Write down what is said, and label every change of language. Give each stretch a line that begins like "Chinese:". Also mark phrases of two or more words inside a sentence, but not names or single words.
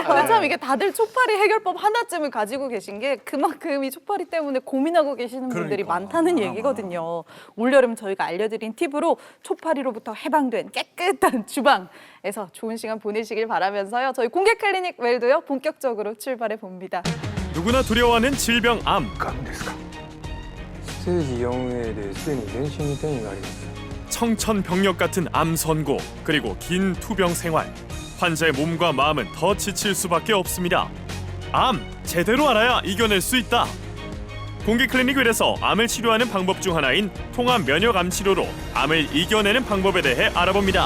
Korean: 근데 참 이게 다들 초파리 해결법 하나쯤을 가지고 계신 게 그만큼 이 초파리 때문에 고민하고 계시는 분들이 그러니까. 많다는 얘기거든요. 올여름 저희가 알려드린 팁으로 초파리로부터 해방된 깨끗한 주방에서 좋은 시간 보내시길 바라면서요. 저희 공개 클리닉 웰도요 본격적으로 출발해 봅니다. 누구나 두려워하는 질병 암.
Japanese: ステージ4Aですでに全身に転移があります
Korean: 청천벽력 같은 암 선고, 그리고 긴 투병 생활. 환자의 몸과 마음은 더 지칠 수밖에 없습니다. 암, 제대로 알아야 이겨낼 수 있다. 공개 클리닉 웰에서 암을 치료하는 방법 중 하나인 통합 면역 암 치료로 암을 이겨내는 방법에 대해 알아봅니다.